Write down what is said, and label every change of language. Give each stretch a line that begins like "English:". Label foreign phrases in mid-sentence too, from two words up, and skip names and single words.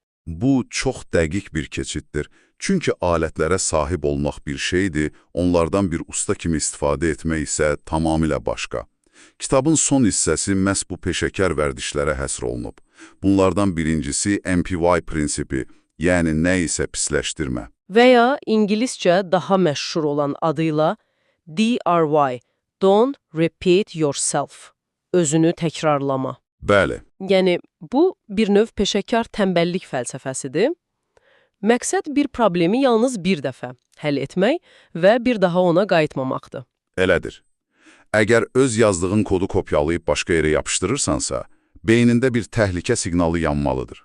Azerbaijani: Bu, çox dəqiq bir keçiddir. Çünki alətlərə sahib olmaq bir şeydir, onlardan bir usta kimi istifadə etmək isə tamamilə başqa. Kitabın son hissəsi məhz bu peşəkar vərdişlərə həsr olunub. Bunlardan birincisi MPY prinsipi, yəni nə isə pisləşdirmə. Və ya ingiliscə daha məşhur olan adıyla DRY.
English: Don't repeat yourself.
Azerbaijani: Özünü təkrarlama. Bəli. Yəni, bu bir növ peşəkar tənbəllik fəlsəfəsidir. Məqsəd bir problemi yalnız bir dəfə həll etmək və bir daha ona qayıtmamaqdır. Elədir. Əgər öz yazdığın kodu kopyalayıb başqa yerə yapışdırırsansa, beynində bir təhlükə siqnalı yanmalıdır.